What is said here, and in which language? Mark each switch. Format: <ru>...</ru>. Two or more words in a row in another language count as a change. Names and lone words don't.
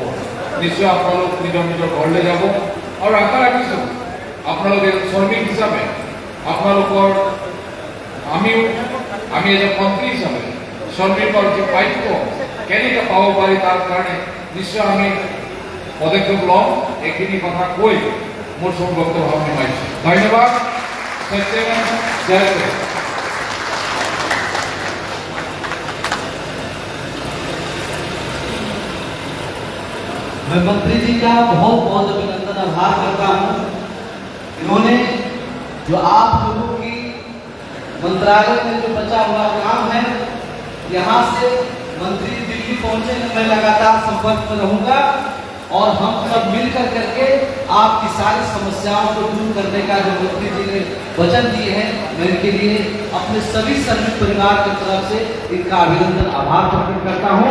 <as>নিশ্চয় আপোনালোক নিজৰ নিজৰ ঘৰলৈ যাব আৰু আশা ৰাখিছোঁ আপোনালোকে শ্ৰমিক হিচাপে আপোনালোকৰ আমি এজন মন্ত্ৰী হিচাপে শ্ৰমিকৰ যি প্ৰাপ্য কেনেকৈ পাব পাৰি তাৰ কাৰণে নিশ্চয় আমি পদক্ষেপ ল'ম। এইখিনি কথা কৈ মোৰ চব বক্তব্য সামৰিছোঁ। ধন্যবাদ।</as> <hi>मैं मंत्री जी का बहुत बहुत अभिनंदन आभार करता हूँ। इन्होंने जो आप लोगों की मंत्रालय में जो बचा हुआ काम है, यहाँ से मंत्री दिल्ली पहुँचे, मैं लगातार संपर्क में रहूँगा और हम सब मिलकर करके आपकी सारी समस्याओं को दूर करने का जो मंत्री जी ने वचन दिए हैं, मैं इनके लिए अपने सभी श्रमिक परिवार की तरफ से इनका अभिनंदन आभार प्रकट करता हूँ।</hi>